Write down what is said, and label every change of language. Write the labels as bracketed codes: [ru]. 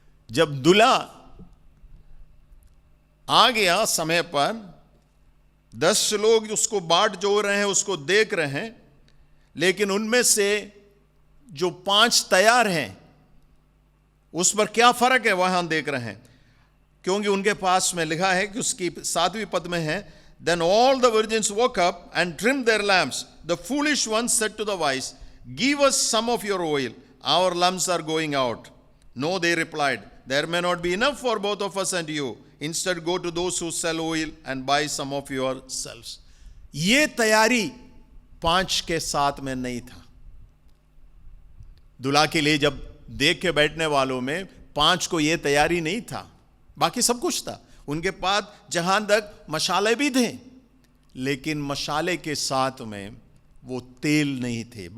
[hi] जब दूल्हा आ गया समय पर, 10 लोग उसको बाट जोड़ रहे हैं, उसको देख रहे हैं, लेकिन उनमें से जो 5 तैयार हैं उस पर क्या फर्क है वहां देख रहे हैं। क्योंकि उनके पास में लिखा है कि उसकी 7वीं पद में है, [en] then all the virgins woke up and trimmed their lamps. The foolish one said to the wise, give us some of your oil, our lamps are going out. No, they replied, there may not be enough for both of us and you. Instead go to those who sell oil and buy some of yourselves. [hi] ये तैयारी 5 के साथ में नहीं था। दूल्हा के लिए जब देख के बैठने वालों में 5 को ये तैयारी नहीं था, बाकी सब कुछ था। उनके पास जहां तक मशाले भी थे, लेकिन मशाले के साथ में वो तेल नहीं थे।